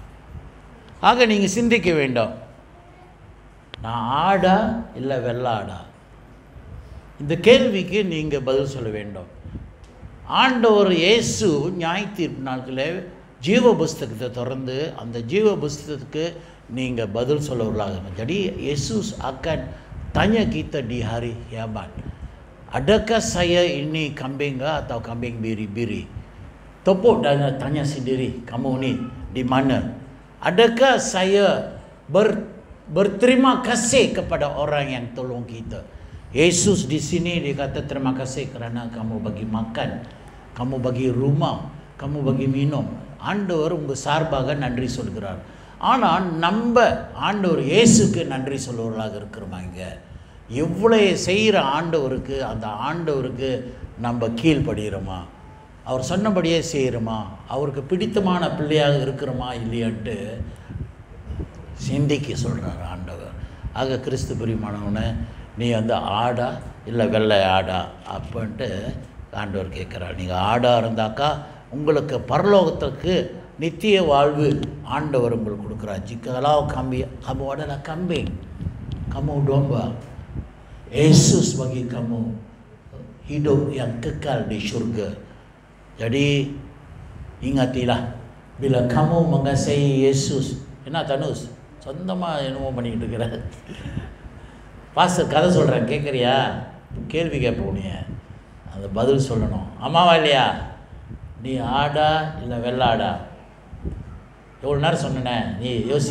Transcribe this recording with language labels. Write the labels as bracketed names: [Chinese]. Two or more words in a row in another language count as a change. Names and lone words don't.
[Tamil] ஆக நீங்கள் சிந்திக்க வேண்டும், நான் ஆடா இல்லை வெள்ளாடா? இந்த கேள்விக்கு நீங்கள் பதில் சொல்ல வேண்டும். ஆண்டவர் இயேசு நியாயத்தீர்ப்பு நாட்களில் ஜீவ புஸ்தகத்தை திறந்து அந்த ஜீவ புஸ்தகத்துக்கு நீங்கள் பதில் சொல்லவர்களாக. [Malay] Jadi Yesus akan tanya kita di hari kiamat, adakah saya ini kambing atau kambing biri-biri? Tepuk dan tanya sendiri, kamu ni di mana? Adakah saya berterima kasih kepada orang yang tolong kita? Yesus di sini dia kata terima kasih kerana kamu bagi makan, kamu bagi rumah, kamu bagi minum. [Tamil] ஆண்டவர் உங்கள் சார்பாக நன்றி சொல்கிறார். ஆனால் நம்ம ஆண்டவர் இயேசுக்கு நன்றி சொல்லுவர்களாக இருக்கிறோமா? இங்கே எவ்வளோ செய்கிற ஆண்டவருக்கு, அந்த ஆண்டவருக்கு நம்ம கீழ்ப்படுகிறோமா? அவர் சொன்னபடியே செய்கிறோமா? அவருக்கு பிடித்தமான பிள்ளையாக இருக்கிறோமா இல்லையான்ட்டு சிந்திக்க சொல்கிறார் ஆண்டவர். ஆக கிறிஸ்து பிரியமானவனை, நீ வந்து ஆடா இல்லை வெள்ளை ஆடா அப்படின்ட்டு ஆண்டவர் கேட்குறார். நீங்கள் ஆடாக இருந்தாக்கா உங்களுக்கு பரலோகத்துக்கு நித்திய வாழ்வு ஆண்டவர் உங்களுக்கு கொடுக்குறார். [Malay] Jikalau kamu adalah kambing, kamu domba, Yesus bagi kamu hidup yang kekal di surga. Jadi ingatilah, bila kamu mengasihi Yesus. [Tamil] என்ன தனுஷ் சொந்தமாக என்னமோ பண்ணிக்கிட்டு இருக்கிற பாஸ்டர் கதை சொல்கிறேன், கேட்குறியா? கேள்வி கேட்போம், நீ அந்த பதில் சொல்லணும். ஆமாவா இல்லையா? நீ ஆடா இல்லை வெள்ளாடா? எவ்வளோ நேரம் சொன்னேனே, நீ யோசி.